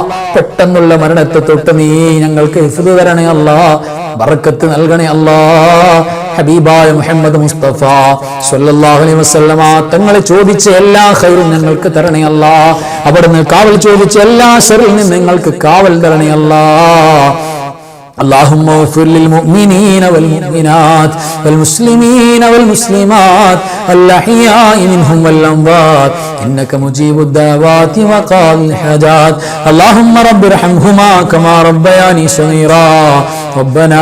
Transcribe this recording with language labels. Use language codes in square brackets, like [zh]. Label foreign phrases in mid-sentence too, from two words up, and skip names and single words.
[ml] പെട്ടെന്നുള്ള മരണത്തെ തൊട്ട് നീ ഞങ്ങൾക്ക് ഹിഫ്ദ് തരണേ അല്ലാഹ്. ബറക്കത്ത് നൽകണേ അല്ലാഹ്. ഹബീബായ മുഹമ്മദ് മുസ്തഫ [ar] صلى الله عليه وسلم [ml] തങ്ങളെ ചോദിച്ച എല്ലാ ഖൈറും ഞങ്ങൾക്ക് തരണേ അല്ലാ. അവിടുന്ന് കാവൽ ചോദിച്ച എല്ലാ ശർറിൽ നിന്ന് ഞങ്ങൾക്ക് കാവൽ തരണേ അല്ലാ. [ar] اللهم اغفر للمؤمنين والمؤمنات والمسلمين والمسلمات الأحياء منهم والأموات إنك مجيب الدعوات وقاضي الحاجات اللهم رب ارحمهما كما ربياني صغيرا ربنا